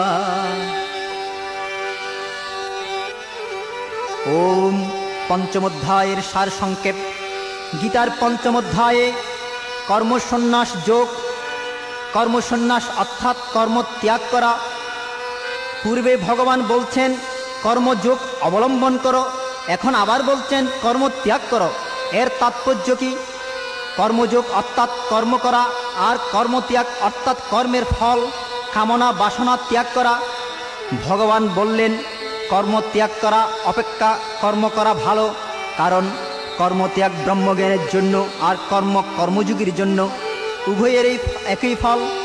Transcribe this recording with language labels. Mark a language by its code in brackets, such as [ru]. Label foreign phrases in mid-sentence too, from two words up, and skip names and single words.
[bn] ওম পঞ্চম অধ্যায়ের সার সংক্ষেপ। গীতার পঞ্চম অধ্যায়ে কর্মসন্ন্যাস যোগ। কর্মসন্ন্যাস অর্থাৎ কর্ম ত্যাগ করা। পূর্বে ভগবান বলছেন কর্মযোগ অবলম্বন করো, এখন আবার বলছেন কর্ম ত্যাগ করো। এর তাৎপর্য কি? কর্মযোগ অর্থাৎ কর্ম করা, আর কর্মত্যাগ অর্থাৎ কর্মের ফল কামনা বাসনা ত্যাগ করা। ভগবান বললেন কর্ম ত্যাগ করা অপেক্ষা কর্ম করা ভালো, কারণ কর্মত্যাগ ব্রহ্মজ্ঞানের জন্য আর কর্ম কর্মযোগীর জন্য উভয়েরই একই ফল।